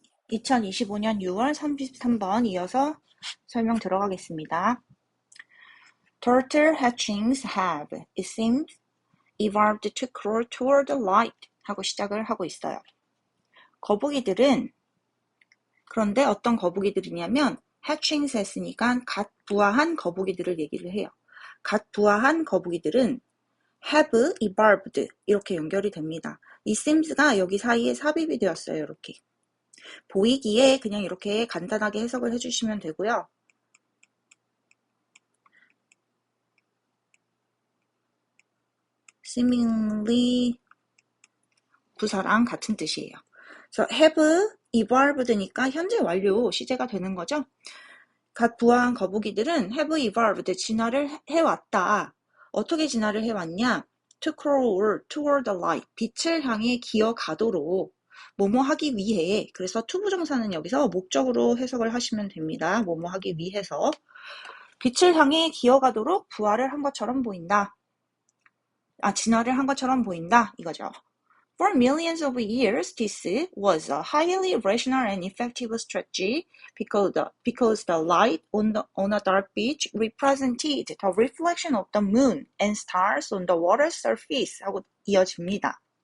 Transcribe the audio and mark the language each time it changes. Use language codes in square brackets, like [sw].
[ko] 2025년 6월 33번 이어서 설명 들어가겠습니다. [en] Turtle hatchings have, it seems, evolved to crawl toward the light [ko] 하고 시작을 하고 있어요. 거북이들은 그런데 어떤 거북이들이냐면 hatchings 했으니까 갓 부화한 거북이들을 얘기를 해요. 갓 부화한 거북이들은 [en] have evolved [ko] 이렇게 연결이 됩니다. it seems가 여기 사이에 삽입이 되었어요. 이렇게. 보이기에 그냥 이렇게 간단하게 해석을 해주시면 되고요. seemingly 부사랑 같은 뜻이에요. 그래서 have evolved니까 현재 완료 시제가 되는 거죠. 갓 부화한 거북이들은 [en] have evolved [ko] 진화를 해왔다. 어떻게 진화를 해왔냐? [en] to crawl toward the light [ko] 빛을 향해 기어가도록 뭐뭐 하기 위해 그래서 to 부정사는 여기서 목적으로 해석을 하시면 됩니다. 뭐뭐 하기 위해서 빛을 향해 기어가도록 부화를 한 것처럼 보인다. 진화를 한 것처럼 보인다 이거죠. [en] For millions of years, this was a highly rational and effective strategy because the light on a dark beach represented the reflection of the moon and stars on the water surface [ko] 하고 이어집니다.